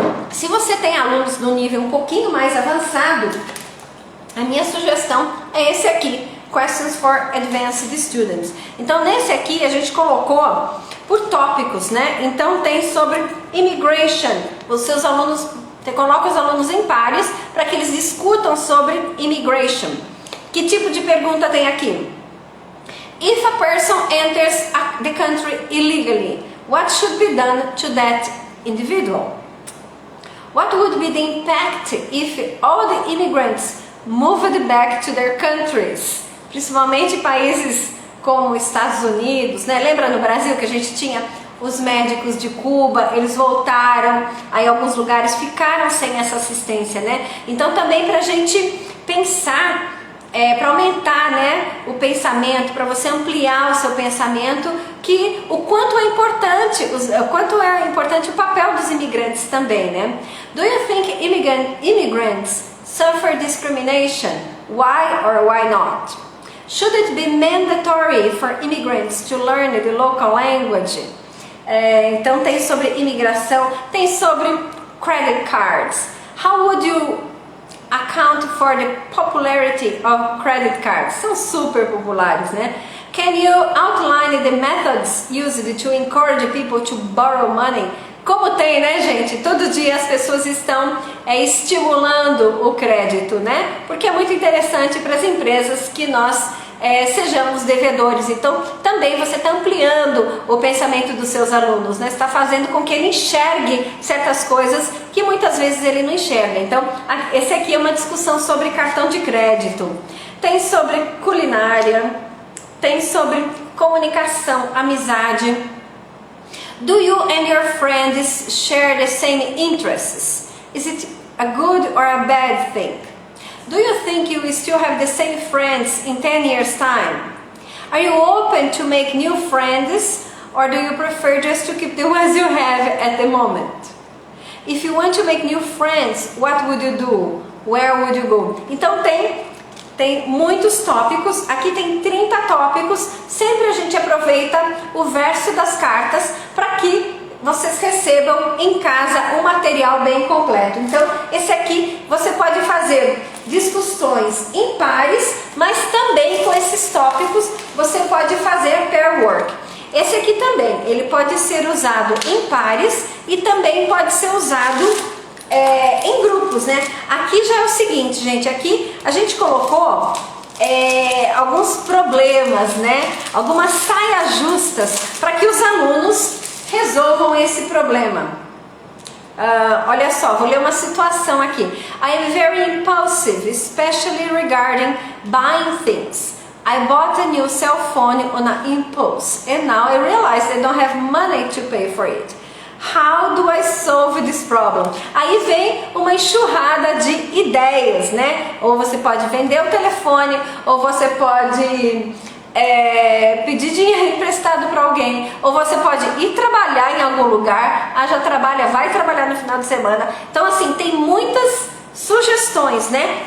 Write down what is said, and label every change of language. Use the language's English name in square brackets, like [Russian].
[Portuguese] Se você tem alunos no nível um pouquinho mais avançado, a minha sugestão é esse aqui, Questions for Advanced Students. Então nesse aqui a gente colocou por tópicos, né? Então tem sobre immigration. Os seus alunos, você coloca os alunos em pares para que eles discutam sobre immigration. Que tipo de pergunta tem aqui? [English] If a person enters the country illegally, what should be done to that individual? What would be the impact if all the immigrants moved back to their countries? [Portuguese] Principalmente países como Estados Unidos, né? Lembra no Brasil que a gente tinha os médicos de Cuba, eles voltaram, aí alguns lugares ficaram sem essa assistência, né? Então também para a gente pensar, para aumentar, né, o pensamento, para você ampliar o seu pensamento, que o quanto é importante o papel dos imigrantes também, né? [English] Do you think immigrants suffer discrimination? Why or why not? Should it be mandatory for immigrants to learn the local language? [Portuguese] Então tem sobre imigração, tem sobre credit cards. [English] How would you account for the popularity of credit cards? [Portuguese] São super populares, né? [English] Can you outline the methods used to encourage people to borrow money? [Portuguese] Como tem, né, gente? Todo dia as pessoas estão estimulando o crédito, né? Porque é muito interessante para as empresas que nós sejamos devedores. Então, também você está ampliando o pensamento dos seus alunos, né? Está fazendo com que ele enxergue certas coisas que muitas vezes ele não enxerga. Então, esse aqui é uma discussão sobre cartão de crédito. Tem sobre culinária, tem sobre comunicação, amizade. [English] Do you and your friends share the same interests? Is it a good or a bad thing? Do you think you will still have the same friends in 10 years' time? Are you open to make new friends, or do you prefer just to keep the ones you have at the moment? If you want to make new friends, what would you do? Where would you go? [Portuguese] Então tem muitos tópicos, aqui tem 30 tópicos. Sempre a gente aproveita o verso das cartas para que vocês recebam em casa um material bem completo. Então esse aqui você pode fazer discussões em pares, mas também com esses tópicos você pode fazer pair work. Esse aqui também, ele pode ser usado em pares e também pode ser usado em grupos, né? Aqui já é o seguinte, gente, aqui a gente colocou alguns problemas, né? Algumas saias justas para que os alunos resolvam esse problema. Olha só, vou ler uma situação aqui. [English] I am very impulsive, especially regarding buying things. I bought a new cell phone on an impulse and now I realize I don't have money to pay for it. How do I solve this problem? [Portuguese] Aí vem uma enxurrada de ideias, né? Ou você pode vender o telefone, ou você pode pedir dinheiro emprestado para alguém, ou você pode ir trabalhar em algum lugar. Já trabalha, vai trabalhar no final de semana. Então assim, tem muitas sugestões, né?